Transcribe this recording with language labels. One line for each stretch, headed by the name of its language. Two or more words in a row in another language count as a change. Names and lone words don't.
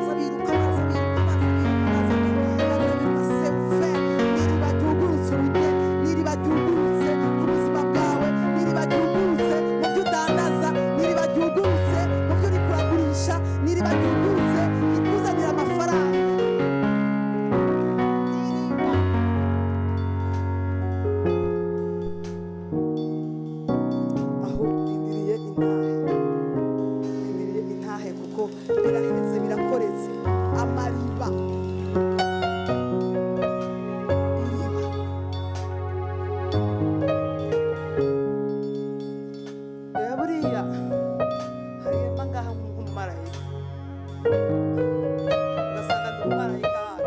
Rundi: Sefe iriba ryugurutse ubunye, n'iriba ryugurutse ku buzima bwawe, n'iriba ryugurutse mu byo udandaza, n'iriba ryugurutse mu byo uri kuragurisha, n'iriba ryugurutse ikuzanira amafaranga. Aho ndindiriye intahe kuko birahetse birakoretse. Amariba iriba. Buriya harimo ngaha nk'umumarayika. Ugasanga ndi umumarayika hano.